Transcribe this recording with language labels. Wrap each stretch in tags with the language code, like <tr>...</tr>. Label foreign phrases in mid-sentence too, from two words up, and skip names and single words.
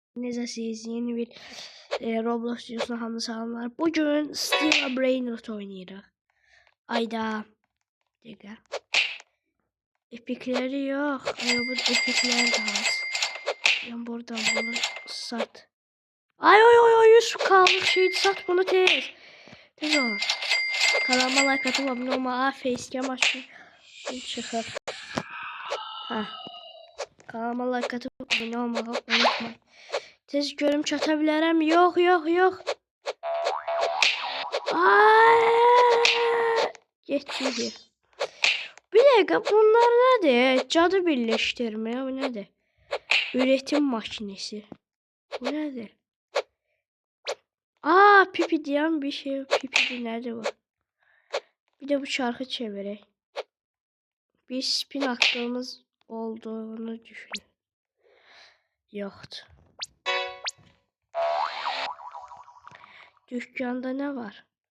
<az>Necəsiz? Yeni bir Roblox videosuna hamı salamlar. Bugün Steel Brainrot oynayırıq. Ayda. Bir dəqiqə. Epikləri yox. Bu epiklər də az.</az> <tr>Ben buradan bunu sat. Ay 100 kalmış şeydi, sat bunu tez.</tr> <az>Tez ol.</az> <tr>Kanalıma like atıp abone olma.</tr> <az>Facecam açın. Çıxır. Ha.</az> <tr>Kanalıma like atıp abone olmağı unutmayın.</tr> <az>Tez görüm çata bilərəm. Yox. Ay! Getdi.</az> <tr>Bir dakika,</tr> <az>bunlar nədir?</az> <tr>Cadı birleştirme.</tr> <az>Bu nədir?</az> <tr>Üretim makinesi.</tr> <az>Bu nədir?</az> <tr>Pipi diyen bir şey. Pipi nerede bu? Bir de bu çarkı çevirek. Bir spin hakkımız olduğunu düşün. Yoktu. Dükkanda ne var?</tr>